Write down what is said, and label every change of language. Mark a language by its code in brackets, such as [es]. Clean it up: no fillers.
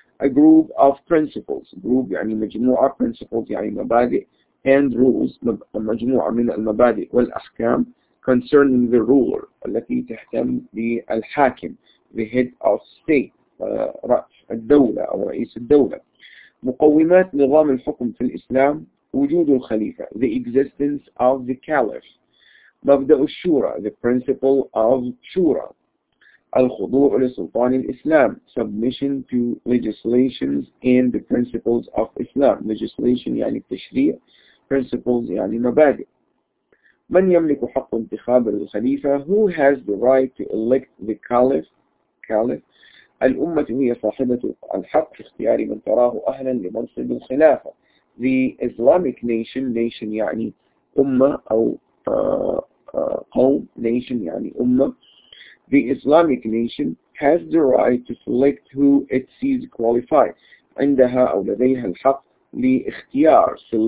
[en] A group of principles [ar] group يعني مجموعة principles يعني مبادئ [en] and rules [ar] مجموعة من المبادئ والأحكام [en] concerning the ruler [ar] التي تهتم بالحاكم [en] the head of state [ar] رأس الدولة أو رئيس الدولة. مقومات نظام الحكم في الإسلام وجود الخليفة [en] the existence of the caliph [ar] مبدأ الشورى [en] the principle of shura [ar] الخضوع لسلطان الإسلام [en] submission to legislations and the principles of Islam [ar] legislation يعني التشريع principles يعني مبادئ. من يملك حق انتخاب الخليفة [en] who has the right to elect the caliph [ar] الأمة هي صاحبة الحق في اختيار من تراه أهلا لمنصب الخلافة [en] the Islamic nation [ar] يعني أمة أو قوم nation يعني أمة [en] the Islamic nation has the right to select who it sees qualified [ar] عندها أو لديها الحق لاختيار